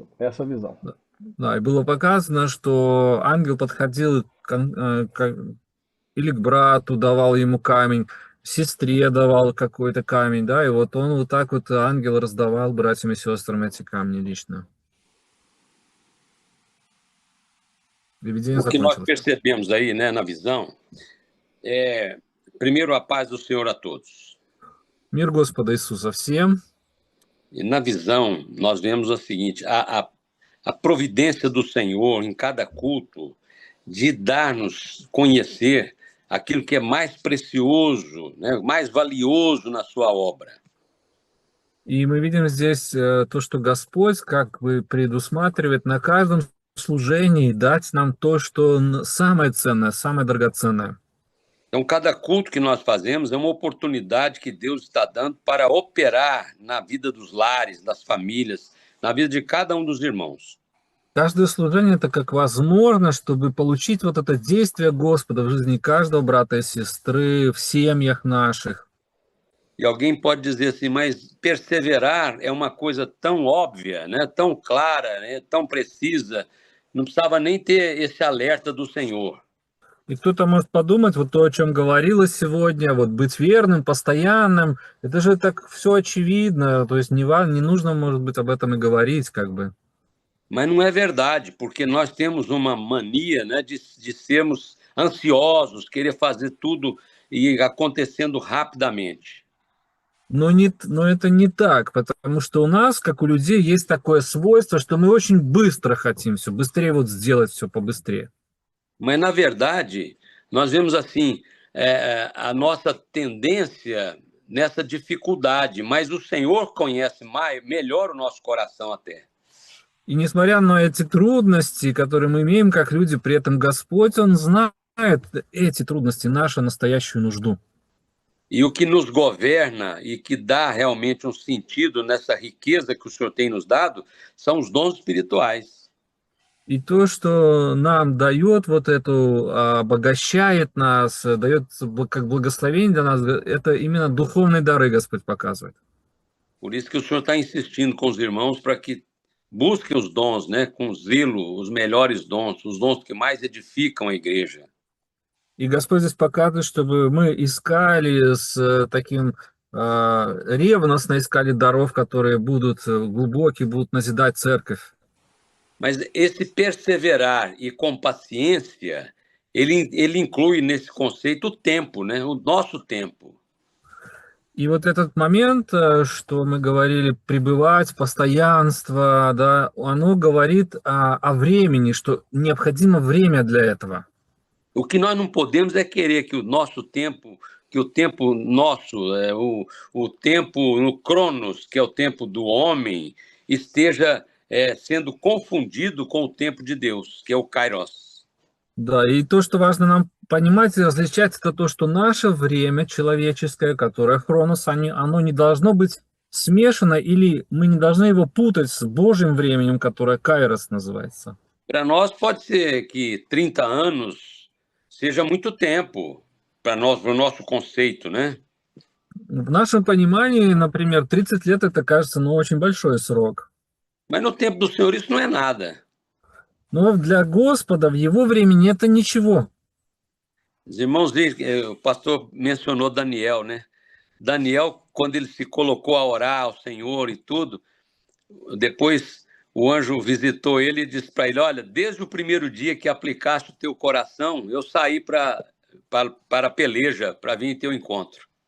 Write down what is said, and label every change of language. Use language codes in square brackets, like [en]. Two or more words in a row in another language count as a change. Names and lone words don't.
[pt] Essa é a visão. [ru] Да, и было показано, что ангел подходил или к брату давал ему камень, сестре давал какой-то камень, да, и вот он вот так вот, ангел раздавал братьям и сестрам эти камни лично. [pt] O que nós percebemos aí, né, na visão, é, primeiro, a paz do Senhor a todos. [ru] Мир Господа Иисуса всем. [pt] E na visão, nós vemos o seguinte, a providência do Senhor em cada culto de dar-nos conhecer aquilo que é mais precioso, né, mais valioso на sua obra. [ru] И мы видим здесь то, что Господь как бы предусматривает на каждом служении дать нам то, что самое ценное, самое драгоценное. [pt] Então, cada culto que nós fazemos é uma oportunidade que Deus está dando para operar na vida dos lares, das famílias, на vida de cada dos irmãos. [ru] Каждое служение – это как возможность, чтобы получить вот это действие Господа в жизни каждого брата и сестры, в семьях наших. [pt] E alguém pode dizer assim, mas perseverar é uma coisa tão óbvia, né? Tão clara, né? Tão precisa, não precisava nem ter esse alerta do Senhor. [ru] И кто-то может подумать, вот то, о чем говорилось сегодня, вот быть верным, постоянным, это же так все очевидно, то есть не нужно, может быть, об этом и говорить, как бы. [pt] Mas não é verdade, porque nós temos uma mania, né, de sermos ansiosos, querer fazer tudo e acontecendo rapidamente. [ru] Но это не так, потому что у нас, как у людей, есть такое свойство, что мы очень быстро хотим все, быстрее вот сделать все побыстрее. [pt] Mas, na verdade, nós vemos assim a nossa tendência nessa dificuldade, mas o Senhor conhece melhor o nosso coração até. [ru] И nесмотря на эти трудности, которые мы имеем как люди, при этом Господь, Он знает эти трудности, нашу настоящую нужду. [pt] E o que nos governa e que dá realmente um sentido nessa riqueza que o Senhor tem nos dado são os dons espirituais. [ru] И то, что нам дает вот эту, обогащает нас, дает как благословение для нас, это именно духовные дары Господь показывает. [pt] Por isso que o Senhor está insistindo com os irmãos para que busquem os dons, né, com zelo, os melhores dons, os dons que mais edificam a igreja. [ru] И Господь здесь показывает, чтобы мы искали с таким ревностно искали даров, которые будут глубокие, будут назидать церковь. [pt] Mas esse perseverar e com paciência, ele inclui nesse conceito o tempo, né, o nosso tempo. [ru] И вот этот момент, что мы говорили, пребывать, постоянство, да, оно говорит о времени, что необходимо время для этого. [pt] O que nós não podemos é querer que o nosso tempo, que o tempo nosso, o tempo no Cronos, que é o tempo do homem, esteja sendo confundido com o tempo de Deus, que é o Kairos. [ru] Да, и то, что важно нам понимать и различать, это то, что наше время человеческое, которое Хронос, оно не должно быть смешано, или мы не должны его путать с Божьим временем, которое Кайрос называется. [pt] Para nós pode ser que 30 anos seja muito tempo para nós, para o nosso conceito, né? [ru] В нашем понимании, например, 30 лет это кажется, очень большой срок. [pt] Mas no tempo do Senhor isso não é nada. [ru] Но для Господа в Его времени это ничего. [pt] Os irmãos, o pastor mencionou Daniel, né? Daniel, quando ele se colocou a orar ao Senhor e tudo, depois o anjo visitou ele e disse para ele, olha, desde o primeiro dia que aplicaste o teu coração, eu saí para a peleja, para vir em teu encontro.